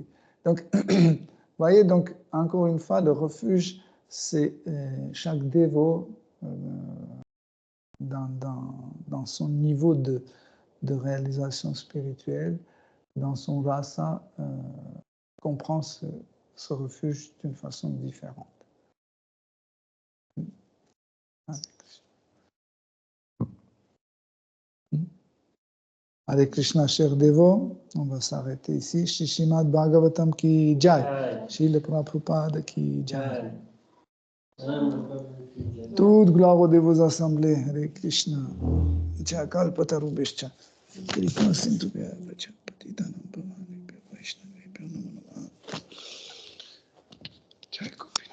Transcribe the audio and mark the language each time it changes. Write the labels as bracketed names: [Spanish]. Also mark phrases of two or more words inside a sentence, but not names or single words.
[French] Donc, vous voyez, donc, encore une fois, le refuge, c'est chaque dévot dans son niveau de réalisation spirituelle, dans son rasa, comprend ce refuge d'une façon différente. Hare Krishna, cher dévot, on va s'arrêter ici. [Hindi] श्रीमद् भागवतम् की जय, श्रील प्रभुपाद की जय. [French] Toute gloire aux dévots assemblés, Hare Krishna. [Sanskrit] जय कल्पतरुभ्यश्च। कृपा सिन्धुभ्य एव च पतितानां पावनी वैष्णव नमो नमः. Jai